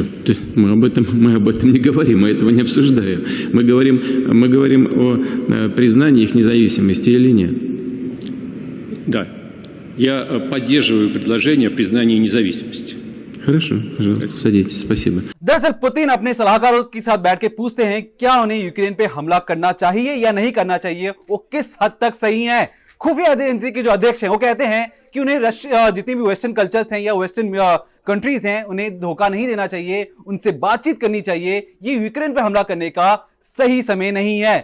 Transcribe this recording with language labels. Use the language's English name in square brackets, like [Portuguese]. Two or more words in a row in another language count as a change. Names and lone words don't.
[Russian] Да, мы об этом не говорим, мы этого не обсуждаем. Мы говорим о признании их независимости или нет. Да, я поддерживаю предложение о признании независимости. Хорошо, пожалуйста, садитесь, спасибо. [Hindi] दरअसल पुतिन अपने सलाहकारों के साथ बैठ के पूछते हैं क्या उन्हें यूक्रेन पे हमला करना चाहिए या नहीं करना चाहिए, वो किस हद तक सही है। खुफिया एजेंसी के जो अध्यक्ष हैं वो कहते हैं कि उन्हें जितनी भी [English] Western cultures [Hindi] हैं या [English] Western countries [Hindi] हैं उन्हें धोखा नहीं देना चाहिए, उनसे बातचीत करनी चाहिए, ये यूक्रेन पे हमला करने का सही समय नहीं है।